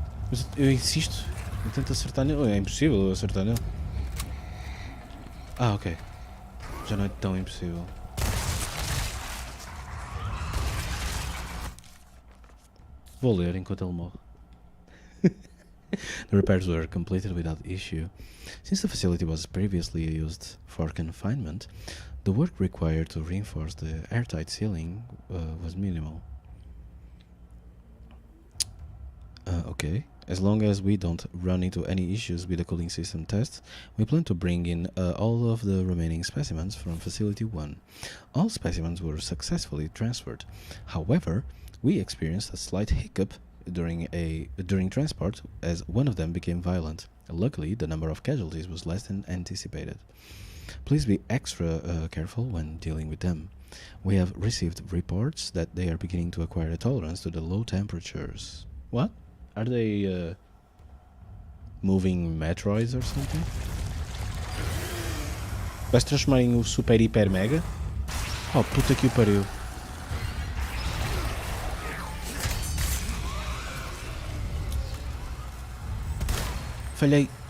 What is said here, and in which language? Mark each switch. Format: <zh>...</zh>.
<pt>Mas eu insisto, eu tento acertar nele. É impossível eu acertar nele. Ah, ok. Já não é tão impossível. Vou ler enquanto ele morre.</pt> <en>The repairs were completed without issue. Since the facility was previously used for confinement, the work required to reinforce the airtight ceiling was minimal. Okay. As long as we don't run into any issues with the cooling system tests, we plan to bring in all of the remaining specimens from Facility 1. All specimens were successfully transferred. However, we experienced a slight hiccup during transport as one of them became violent. Luckily, the number of casualties was less than anticipated. Please be extra careful when dealing with them. We have received reports that they are beginning to acquire a tolerance to the low temperatures. What? Are they moving Metroids or something?</en> <pt>Vai se transformar em um super hiper mega? Oh, puta que o pariu. Falhei.</pt>